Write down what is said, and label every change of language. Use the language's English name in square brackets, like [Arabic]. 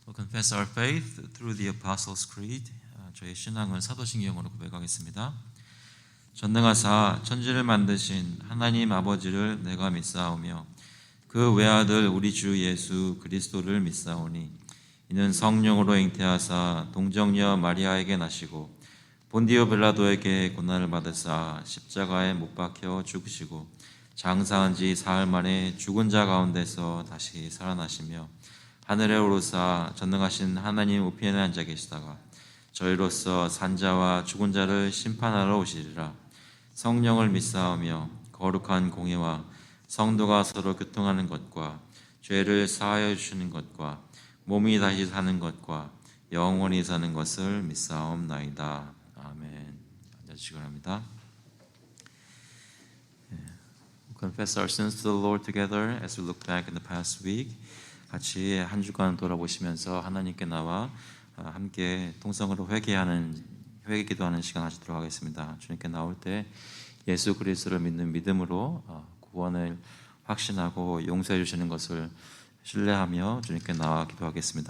[English] Confess our faith through the Apostles' Creed. [Korean] 저희 신앙은 사도신경으로 고백하겠습니다. 전능하사 천지를 만드신 하나님 아버지를 내가 믿사오며 그 외아들 우리 주 예수 그리스도를 믿사오니 이는 성령으로 잉태하사 동정녀 마리아에게 나시고 본디오 빌라도에게 고난을 받으사 십자가에 못 박혀 죽으시고 장사한 지 사흘 만에 죽은 자 가운데서 다시 살아나시며 하늘에 오르사 전능하신 하나님 우편에 앉아 계시다가 저희로서 산자와 죽은 자를 심판하러 오시리라. 성령을 믿사오며 거룩한 공예와 성도가 서로 교통하는 것과 죄를 사하여 주시는 것과 몸이 다시 사는 것과 영원히 사는 것을 믿사옵나이다. 아멘. 앉아주시기 바랍니다. [English] Confess our sins to the Lord together as we look back in the past week. [Korean] 같이 한 주간 돌아보시면서 하나님께 나와 함께 통성으로 회개 기도하는 시간 하시도록 하겠습니다. 주님께 나올 때 예수 그리스도를 믿는 믿음으로 구원을 확신하고 용서해 주시는 것을 신뢰하며 주님께 나와 기도하겠습니다.